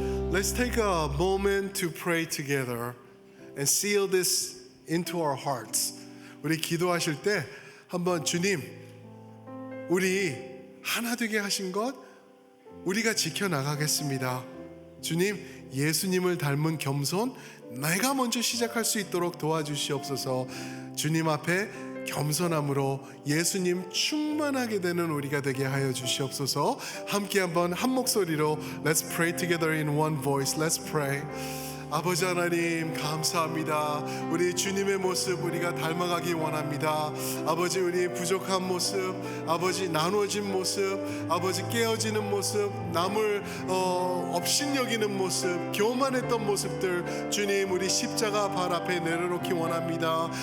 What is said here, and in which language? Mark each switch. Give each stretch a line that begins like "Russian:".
English: Let's take a moment to pray together and seal this into our hearts.
Korean: 우리 기도하실 때 한번 주님, 우리 하나 되게 하신 것 우리가 지켜나가겠습니다. 주님, 예수님을 닮은 겸손 내가 먼저 시작할 수 있도록 도와주시옵소서. 주님 앞에 겸손함으로 예수님 충만하게 되는 우리가 되게 하여 주시옵소서. 함께 한번 한 목소리로
English: Let's pray together in one voice. Let's pray.
Korean: 아버지 하나님 감사합니다. 우리 주님의 모습 우리가 닮아가기 원합니다. 아버지, 우리 부족한 모습, 아버지 나누어진 모습, 아버지 깨어지는 모습, 남을 업신여기는 모습, 교만했던 모습들 주님 우리 십자가 발 앞에 내려놓기 원합니다.